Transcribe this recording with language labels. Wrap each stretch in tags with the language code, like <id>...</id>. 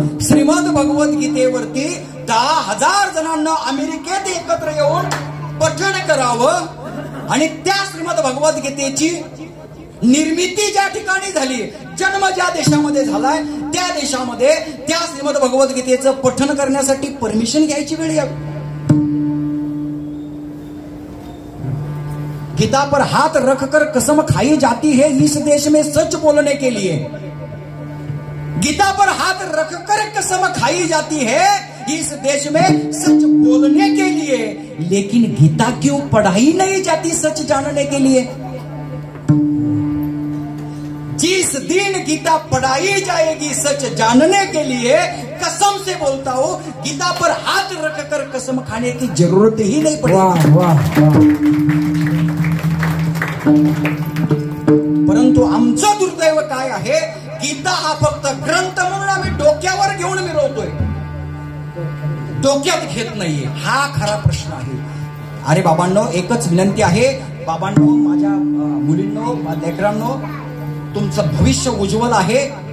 <mr>श्रीमद भगवत गीतेवरती 10,000 जणांना अमेरिकेत एकत्र येऊन पठण करावं. आणि त्या श्रीमद भगवत गीतेची निर्मिती ज्या ठिकाणी झाली, जन्म ज्या देशामध्ये झालाय, त्या देशामध्ये त्या श्रीमद भगवत गीतेचं पठण करण्यासाठी परमिशन घ्यायची वेळ यावी.</mr> <hi>गीता पर हाथ रखकर कसम खाई जाती है इस देश में सच बोलने के लिए. गीता पर हाथ रखकर कसम खाई जाती है इस देश में सच बोलने के लिए, लेकिन गीता क्यों पढ़ाई नहीं जाती सच जानने के लिए? जिस दिन गीता पढ़ाई जाएगी सच जानने के लिए, कसम से बोलता हूं, गीता पर हाथ रखकर कसम खाने की जरूरत ही नहीं पड़ेगी.</hi> <mr>परंतु आमचं दुर्दैव काय आहे, गीता हा फक्त ग्रंथ म्हणून आम्ही डोक्यावर घेऊन मिरवतोय, डोक्यात घेत नाहीये. हा खरा प्रश्न आहे. अरे बाबांनो, एकच विनंती आहे बाबांनो, माझ्या मुलींनो, लेकरांनो, तुमचं भविष्य उज्ज्वल आहे.</mr>